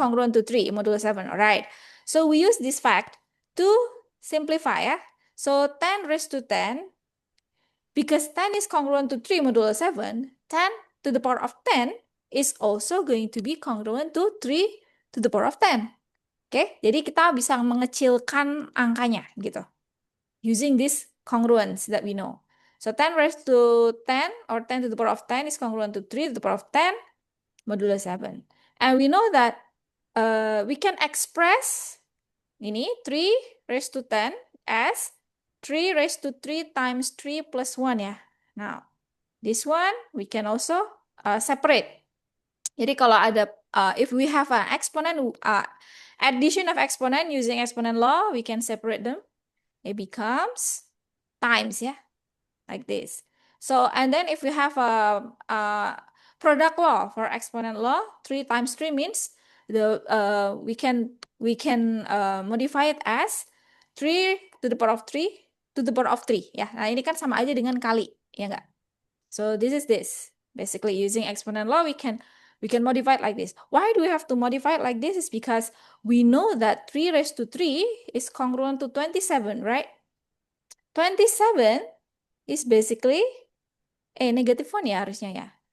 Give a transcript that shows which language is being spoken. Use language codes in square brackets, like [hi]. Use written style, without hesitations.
[en] congruent to 3 modulo 7, all right. So we use this fact to simplify So 10 raised to 10, because 10 is congruent to 3 modulo 7, 10 to the power of 10 is also going to be congruent to 3 to the power of 10. [id] Oke, jadi kita bisa mengecilkan angkanya gitu. [en] Using this congruence that we know. So 10 raised to 10 or 10 to the power of 10 is congruent to 3 to the power of 10 modulo 7. And we know that we can express ini 3 raised to 10 as 3 raised to 3 times 3 plus 1 ya. Now, this one we can also separate. [id] Jadi kalau ada, [en] if we have an exponent, addition of exponent using exponent law, we can separate them. It becomes times, like this. So, and then if we have a product law for exponent law, 3 times 3 means we can modify it as 3 to the power of 3 to the power of 3 ya. [id] Nah, ini kan sama aja dengan kali, ya enggak? [en] So this is this. Basically using exponent law we can modify it like this. Why do we have to modify it like this? Is because we know that 3 raised to 3 is congruent to 27, right? 27 is basically negative 1 [id] ya harusnya ya.